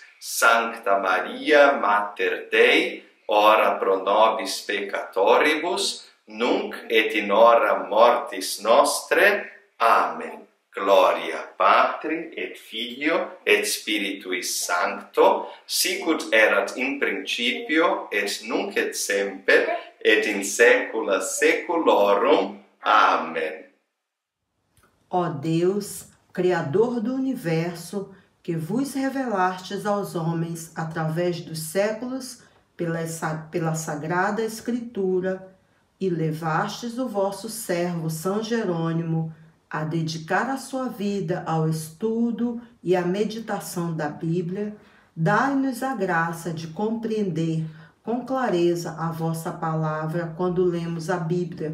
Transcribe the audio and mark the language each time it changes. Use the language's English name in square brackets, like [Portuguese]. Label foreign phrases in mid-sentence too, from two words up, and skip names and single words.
[Latin] Sancta Maria, Mater Dei, ora pro nobis peccatoribus, nunc et in hora mortis nostre. Amen. Gloria Patri et Filio et Spiritui Sancto, sicut erat in principio et nunc et semper et in saecula saeculorum. [Portuguese] Amém. Ó Deus, Criador do universo, que vos revelastes aos homens através dos séculos pela Sagrada Escritura e levastes o vosso servo São Jerônimo a dedicar a sua vida ao estudo e à meditação da Bíblia, dai-nos a graça de compreender com clareza a vossa palavra quando lemos a Bíblia.